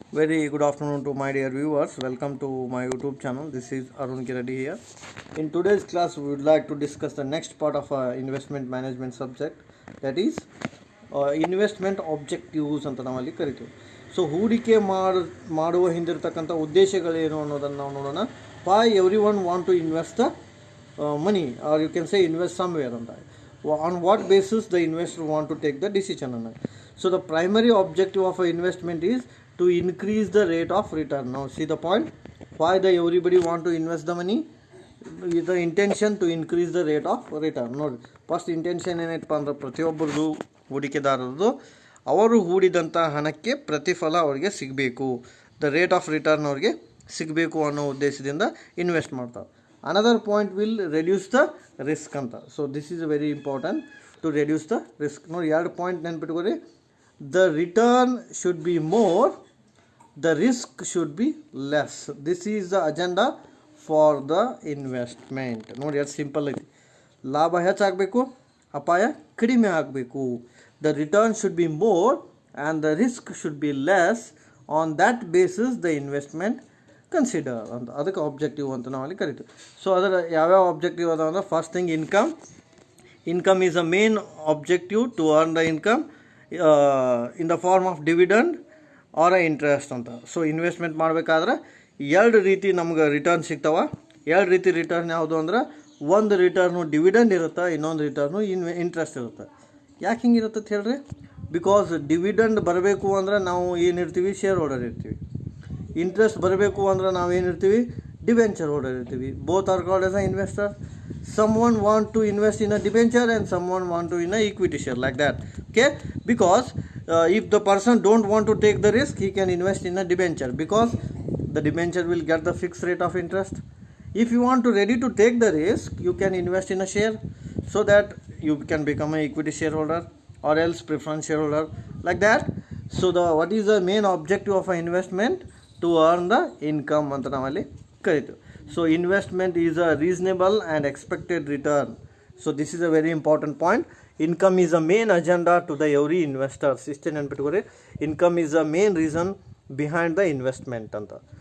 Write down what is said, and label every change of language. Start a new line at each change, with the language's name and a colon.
English: Very good afternoon to my dear viewers. Welcome to my YouTube channel. This is Arun Kiradi here. In today's class, we would like to discuss the next part of our investment management subject, that is investment objectives
Kannada: ಅಂತ ನಾವಲ್ಲಿ ಕರಿತೀವಿ. So ಹೂಡಿಕೆ ಮಾಡುವ ಹಿಂದಿರತಕ್ಕಂಥ ಉದ್ದೇಶಗಳೇನು ಅನ್ನೋದನ್ನು ನಾವು ನೋಡೋಣ.
English: Why everyone want to invest the money, or you can say invest somewhere on that. On what basis the investor want to take the decision on it. So the primary objective of an investment is to increase the rate of return. Now see the point, why the everybody want to invest the money, with the intention to increase the rate of return.
Kannada: ನೋಡಿ first intention ಏನೈತಪ್ಪ ಅಂದ್ರೆ ಪ್ರತಿಯೊಬ್ಬರದು ಹೂಡಿಕೆದಾರರದು ಅವರು ಹೂಡಿದಂಥ ಹಣಕ್ಕೆ ಪ್ರತಿಫಲ ಅವರಿಗೆ ಸಿಗಬೇಕು,
English: the rate of return
Kannada: ಅವ್ರಿಗೆ ಸಿಗಬೇಕು ಅನ್ನೋ ಉದ್ದೇಶದಿಂದ ಇನ್ವೆಸ್ಟ್ ಮಾಡ್ತಾರೆ.
English: Another point will reduce the risk ಅಂತ. So this is very important to reduce the risk.
Kannada: ನೋಡಿ ಎರಡು point ನೆನ್ಪಿಟ್ಕೊರಿ.
English: The return should be more, the risk should be less. This is the agenda for the investment.
Kannada: ನೋಡಿ ಅದು simple ಐತಿ. ಲಾಭ ಹೆಚ್ಚಾಗಬೇಕು, ಅಪಾಯ ಕಡಿಮೆ ಆಗಬೇಕು.
English: The return should be more and the risk should be less. On that basis the investment consider ಅಂತ.
Kannada: ಅದಕ್ಕೆ ಆಬ್ಜೆಕ್ಟಿವ್ ಅಂತ ನಾವು ಅಲ್ಲಿ ಕರಿತೀವಿ. ಸೊ ಅದರ ಯಾವ್ಯಾವ ಆಬ್ಜೆಕ್ಟಿವ್ ಅದಾವ ಅಂದ್ರೆ,
English: First thing income is a main objective to earn the income in the form of dividend or interest ಅಂತ.
Kannada: ಸೊ ಇನ್ವೆಸ್ಟ್ಮೆಂಟ್ ಮಾಡಬೇಕಾದ್ರೆ ಎರಡು ರೀತಿ ನಮ್ಗೆ ರಿಟರ್ನ್ ಸಿಗ್ತಾವ. ಎರಡು ರೀತಿ ರಿಟರ್ನ್ ಯಾವುದು ಅಂದ್ರೆ, ಒಂದು ರಿಟರ್ನು ಡಿವಿಡೆಂಡ್ ಇರುತ್ತೆ, ಇನ್ನೊಂದು ರಿಟರ್ನು ಇಂಟ್ರೆಸ್ಟ್ ಇರುತ್ತೆ. ಯಾಕೆ ಹಿಂಗಿರುತ್ತೆ ಅಂತ ಹೇಳ್ರಿ? ಬಿಕಾಸ್ ಡಿವಿಡೆಂಡ್ ಬರಬೇಕು ಅಂದ್ರೆ ನಾವು ಏನಿರ್ತೀವಿ, ಶೇರ್ ಹೋಲ್ಡರ್ ಇರ್ತೀವಿ. ಇಂಟ್ರೆಸ್ಟ್ ಬರಬೇಕು ಅಂದ್ರೆ ನಾವು ಏನಿರ್ತೀವಿ, ಡಿಬೆಂಚರ್ ಹೋಲ್ಡರ್ ಇರ್ತೀವಿ.
English: Both are called as a investor. Someone want to invest in a debenture and someone want to in a equity share, like that. Okay, because if the person don't want to take the risk, he can invest in a debenture, because the debenture will get the fixed rate of interest. If you want to ready to take the risk, you can invest in a share, so that you can become a equity shareholder or else preference shareholder, like that. So the what is the main objective of an investment? To earn the income
Kannada: ಅಂತ ನಾವಲ್ಲಿ ಕರಿತೀವಿ.
English: So investment is a reasonable and expected return. So this is a very important point. Income is a main agenda to the every investor.
Kannada: ಇಷ್ಟೇ ನೆನ್ಪಿಟ್ಕೊರಿ.
English: Income is a main reason behind the investment ಅಂತ.